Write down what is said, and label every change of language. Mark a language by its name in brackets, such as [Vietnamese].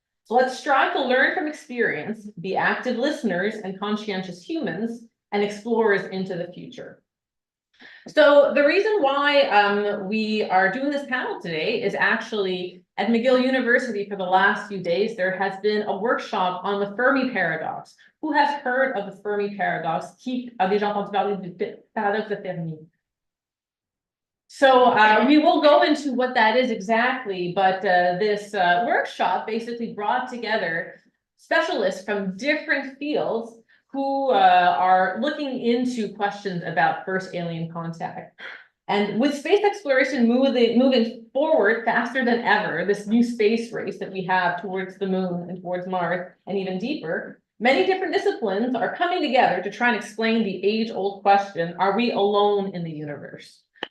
[English] So let's strive to learn from experience, be active listeners and conscientious humans, and explorers into the future. So the reason why we are doing this panel today is actually at McGill University for the last few days, there has been a workshop on the Fermi paradox. Who has heard of the Fermi paradox? [French] Qui a déjà entendu parler du paradoxe de Fermi? [English] So we will go into what that is exactly, but this workshop basically brought together specialists from different fields who are looking into questions about first alien contact. And with space exploration moving forward faster than ever, this new space race that we have towards the moon and towards Mars and even deeper, many different disciplines are coming together to try and explain the age-old question, are we alone in the universe?